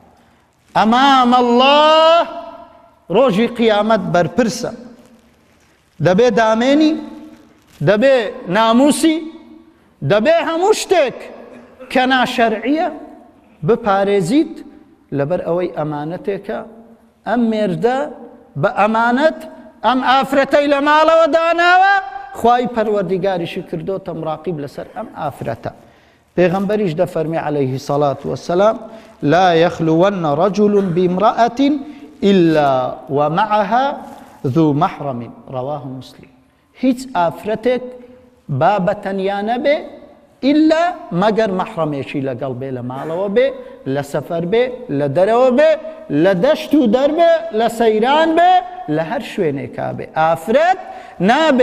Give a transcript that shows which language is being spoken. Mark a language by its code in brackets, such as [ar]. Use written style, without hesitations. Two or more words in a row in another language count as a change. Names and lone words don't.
[ckb] ئەمام الله ڕۆژی قیامەت بەرپرسە دەبێ دامێنی دەبێ ناموسی دەبێ هەموو شتێک کە ناشەرعیە بپارێزیت لەبەر ئەوەی ئەمانەتێکە ئەم مێردە بە ئەمانەت ئەم ئافرەتەی لە ماڵەوە داناوە خوای پەروەردیگاریشی کردۆتە مراقیب لەسەر ئەم ئافرەتە پێغەمبەریش دەفەرمێ [ar] عليه الصلاة والسلام لا يخلون رجل بامرأة إلا ومعها ذو محرم رواه مسلم [ckb] هیچ ئافرەتێک با بەتەنیا نەبێ ئیلا مەگەر مەحرەمێکی لەگەڵ بێ لە ماڵەوە بێ لە سەفەر بێ لە دەرەوە بێ لە دەشت و دەربێ لە سەیران بێ لە هەر شوێنێکا بێ ئافرەت نابێ